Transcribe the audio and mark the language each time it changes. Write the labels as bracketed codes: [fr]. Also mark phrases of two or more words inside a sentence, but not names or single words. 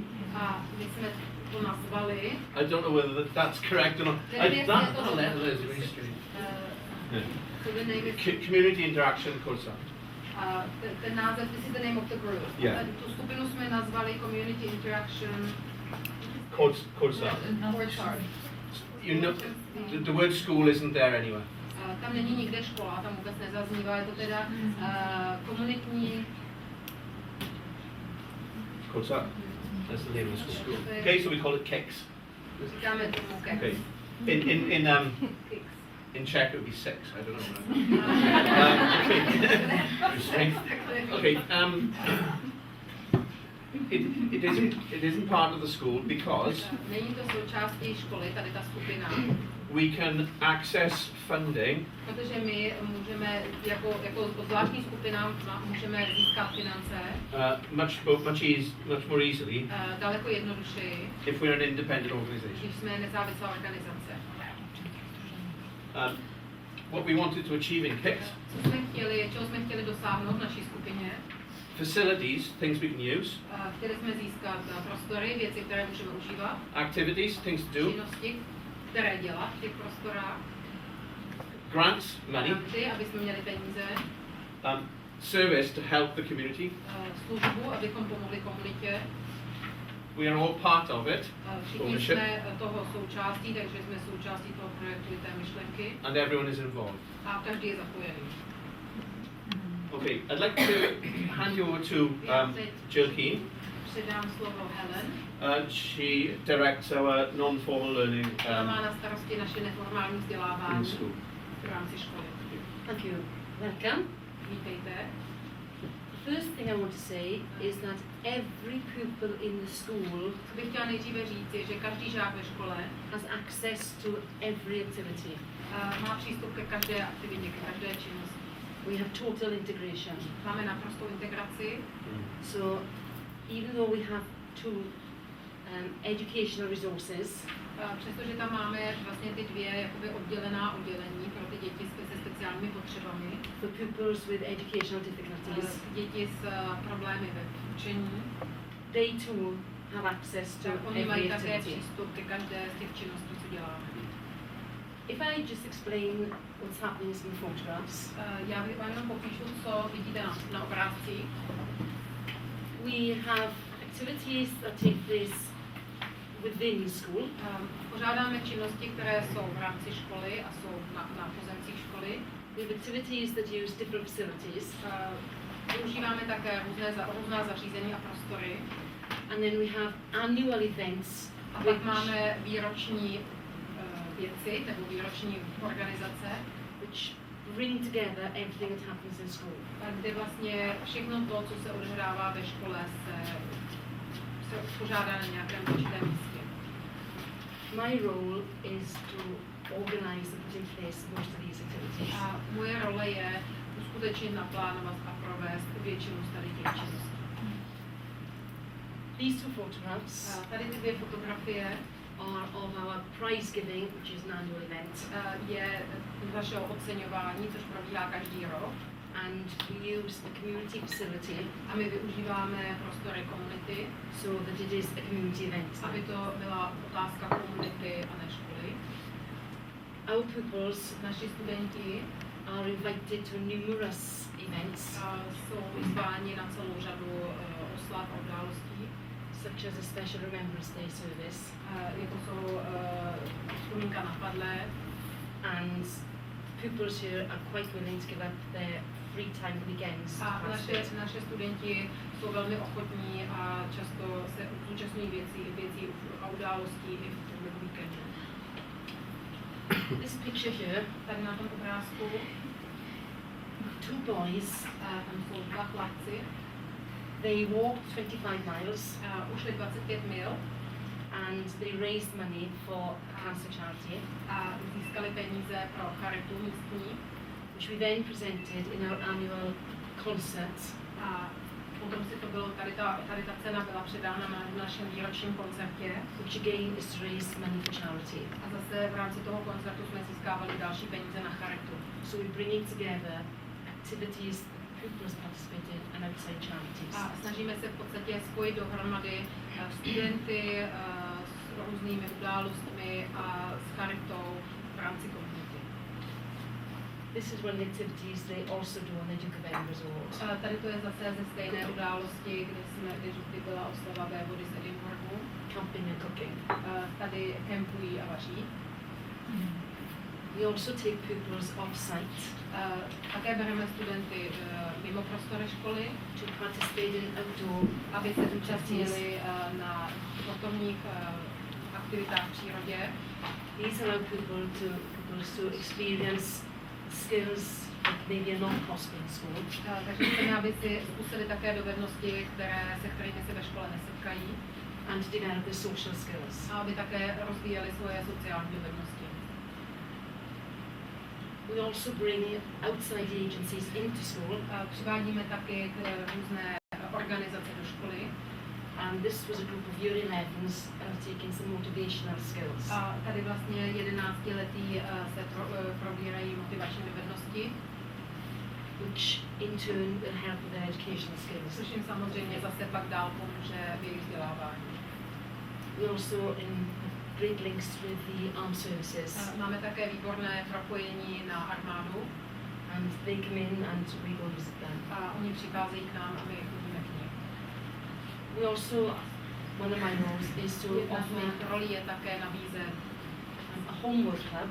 [cs] a my jsme to nazvali. [en] I don't know whether that's correct or not. That letter is really strange. So the name is, Community interaction course. [cs] ten název, [en] this is the name of the group. Yeah. [cs] Tu skupinu jsme nazvali Community Interaction [en] Course. Course. You know, the word school isn't there anywhere. [cs] Tam není nikde škola, tam vůbec nezaznívá, je to teda komunitní. [en] Course. That's the name of the school. Okay, so we call it KICS. [cs] Říkáme tomu KEX. [en] Okay. In Czech it would be 6. I don't know. Okay. It isn't part of the school because [cs] Není to součástí školy, tady ta skupina, [en] we can access funding [cs] protože my můžeme jako zvláštní skupina můžeme získat finance [en] much more easily [cs] daleko jednodušeji, [en] if we're an independent organization. [cs] když jsme nezávislá organizace. [en] What we wanted to achieve in KICS, [cs] Čeho jsme chtěli dosáhnout v naší skupině, [en] facilities, things we can use, [cs] chtěli jsme získat prostory, věci, které můžeme užívat, [en] activities, things to do, [cs] činnosti, které dělat v těch prostorách, [en] grants, money, [cs] granty, aby jsme měli peníze, [en] service to help the community. [cs] službu, abychom pomohli komunitě. [en] We are all part of it, [cs] Všichni [en] ownership, [cs] jsme toho součástí, takže jsme součástí toho projektu i té myšlenky [en] and everyone is involved. [cs] a každý je zapojený. [en] Okay, I'd like to hand you over to Jill Keane. [cs] Předám slovo Helen. [en] She directs our non-formal learning [cs] Ona má na starosti naše neformální [en] in [cs] vzdělávání [en] school. [cs] v rámci školy. [en] Thank you. Welcome. [cs] Vítejte. [en] The first thing I want to say is that every pupil in the school [cs] Co bych chtěla nejdříve říct, je, že každý žák ve škole [en] has access to every activity. [cs] má přístup ke každé aktivitě, ke každé činnosti. [en] We have total integration. [cs] Máme naprostou integraci, [en] So even though we have two educational resources, [cs] přestože tam máme vlastně ty dvě jakoby oddělená oddělení pro ty děti se speciálními potřebami, [en] for pupils with educational difficulties, [cs] děti s problémy ve učení, [en] they too have access to [cs] tak oni mají [en] every [cs] také [en] activity. [cs] přístup ke každé z těch činností, co děláme. [en] If I just explain what's happening in photographs, [cs] Já vám jenom popíšu, co vidíte na obrázcích. [en] we have a activities that take place within the school. [cs] Pořádáme činnosti, které jsou v rámci školy a jsou na pozemcích školy. [en] We have activities that use different facilities. [cs] Využíváme také různá zařízení a prostory. [en] And then we have annual events. [cs] A pak máme výroční věci nebo výroční organizace, [en] which bring together everything that happens in school. [cs] Kde vlastně všechno to, co se odehrává ve škole, se uspořádá na nějakém určitém místě. [en] My role is to organize and put in place most of these activities. [cs] A moje role je uskutečnit, naplánovat a provést většinu z tady těch činností. [en] These two photographs [cs] tady ty dvě fotografie [en] are of our prize giving, which is an annual event. [cs] Je našeho oceňování, což probíhá každý rok. [en] And we use the community facility. [cs] A my využíváme prostory komunity, [en] so that it is a community event. [cs] Aby to byla otázka komunity a ne školy. [en] Our pupils, [cs] naši studenti, [en] are invited to numerous events. [cs] Jsou vyzváni na celou řadu oslav a událostí, [en] such as a special Remembrance Day service. [cs] Jako jsou vzpomínka na padlé. [en] And pupils here are quite willing to give up their free time weekends. [cs] A naše studenti jsou velmi ochotní a často se zúčastňují věcí a událostí i v průběhu víkendu. [en] This picture here, [cs] tady na tom obrázku, [en] two boys, [cs] tam jsou dva chlapci. [en] They walked 25 miles. [cs] Ušli 25 mil. [en] And they raised money for cancer charity. [cs] A získali peníze pro charitu místní, [en] which we then presented in our annual concert. [cs] A potom si to bylo, tady ta cena byla předána na našem výročním koncertě, [en] which again is to raise money for charity. [cs] A zase v rámci toho koncertu jsme získávali další peníze na charitu. [en] So we bringing together activities pupils participated and outside charities. [cs] A snažíme se v podstatě spojit dohromady studenty s různými událostmi a s charitou v rámci komunity. [en] This is one of the activities they also do on the Duke of Edinburgh Resort. [cs] Tady to je zase ze stejné události, kdy byla oslava vévody z Edinburghu. [en] Camping and cooking. [cs] Tady kempují a vaří. [en] We also take pupils off-site. [cs] Také bereme studenty mimo prostory školy, [en] to participate in outdoor, [cs] aby se zúčastnili na sportovních aktivitách v přírodě. [en] These allow pupils to experience skills that maybe are not possible in school. [cs] Takže chceme, aby si zkusili také dovednosti, se kterými se ve škole nesetkají. [en] And to develop their social skills. [cs] A aby také rozvíjeli svoje sociální dovednosti. [en] We also bring outside agencies into school. [cs] Přivádíme taky různé organizace do školy. [en] And this was a group of year 11s taking some motivational skills. [cs] A tady vlastně 11letí se probírají motivační dovednosti, [en] which in turn will help with their educational skills. [cs] Což jim samozřejmě zase pak dál pomůže v jejich vzdělávání. [en] We also great links with the armed services. [cs] Máme také výborné propojení na armádu. [en] And they come in and we go visit them. [cs] A oni přicházejí k nám a my chodíme k nim. [en] We also, one of my roles is to offer [cs] roli je také nabízet [en] a homework club.